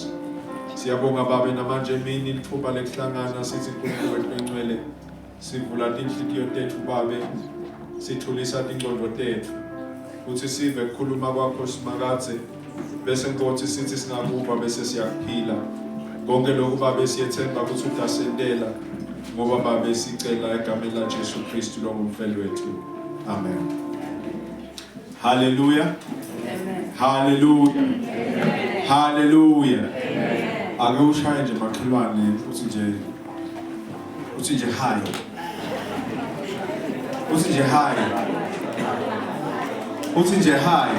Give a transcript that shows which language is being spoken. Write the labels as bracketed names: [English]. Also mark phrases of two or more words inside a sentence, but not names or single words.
[Swati] Siyabonga babe namanje emini lithuba lekuhlangana sithi uNkulunkulu wethu oyingcwele sivula inhliziyo tethu babe sithulisa ingqondo tethu ukuthi sive ukukhuluma kwakho simakathe bese Nkosi sithi singakuba bese siyakuphila konke lokhu babe siyethemba ukuthi udasendela ngoba babe sicela egameni la Jesu Kristu lo ngumfeli wethu. Amen. Hallelujah. Amen. Hallelujah. Amen. Hallelujah. Ake ushaye nje makhelwane uthi nje hi. Uthi nje hi. Uthi nje hi.